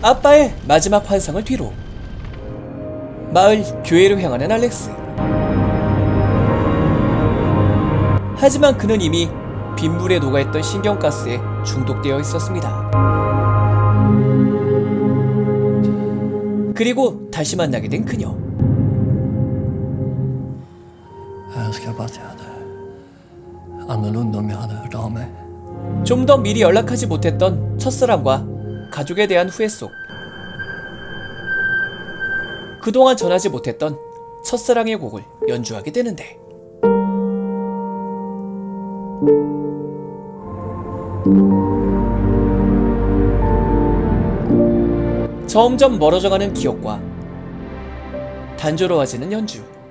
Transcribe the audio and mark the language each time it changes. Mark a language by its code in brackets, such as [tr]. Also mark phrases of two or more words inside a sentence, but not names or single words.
[ko] 영화의 마지막 환상을 뒤로 마을 교회로 향하는 알렉스. 하지만 그는 이미 빗물에 녹아있던 신경가스에 중독되어 있었습니다. 그리고 다시 만나게 된 그녀. [sv] Jag önskar bara att jag hade annorlunda om jag hade hört av mig. [ko] 좀 더 미리 연락하지 못했던 첫사랑과 가족에 대한 후회 속 그동안 전하지 못했던 첫사랑의 곡을 연주하게 되는데, 점점 멀어져가는 기억과 단조로워지는 연주.